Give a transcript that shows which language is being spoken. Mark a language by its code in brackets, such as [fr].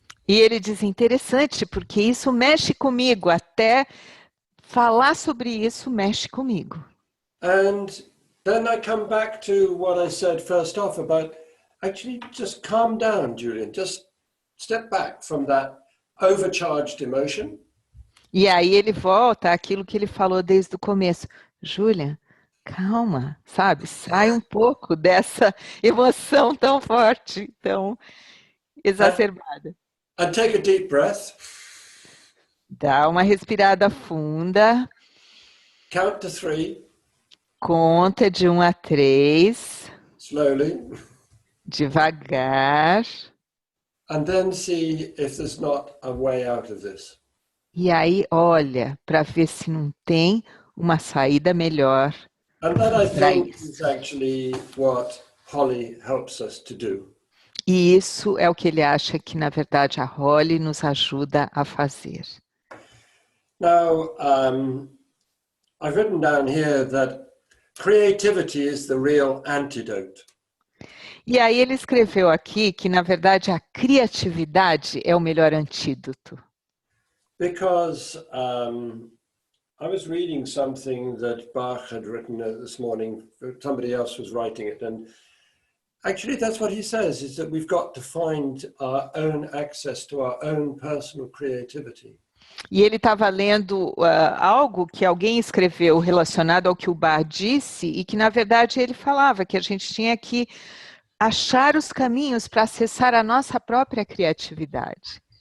[pt] E ele diz, interessante, porque isso mexe comigo, até falar sobre isso mexe comigo. [en] And then I come back to what I said first off about actually just calm down, Julian. Just step back from that overcharged emotion. [pt] E aí ele volta àquilo que ele falou desde o começo. Julia, calma, sabe? Sai um pouco dessa emoção tão forte, tão exacerbada. [en] And take a deep breath. [pt] Dá uma respirada funda, [en] Count to 3 [pt] conta de 1 a 3, [en] slowly, [pt] devagar, [en] and then see if there's not a way out of this. [pt] e aí olha para ver se não tem uma saída melhor. [en] And that I think Right. is actually what Holly helps us to do. [pt] E isso é o que ele acha que, na verdade, a Holly nos ajuda a fazer. [en] Now, I've written down here that creativity is the real antidote. [pt] E aí ele escreveu aqui que, na verdade, a criatividade é o melhor antídoto. [en] Because I was reading something that Bach had written this morning, somebody else was writing it, and actually that's what he says, is that we've got to find our own access to our own personal creativity. [pt] E ele estava lendo algo que alguém escreveu relacionado ao que o Bach disse e que, na verdade, ele falava que a gente tinha que achar os caminhos para acessar a nossa própria criatividade.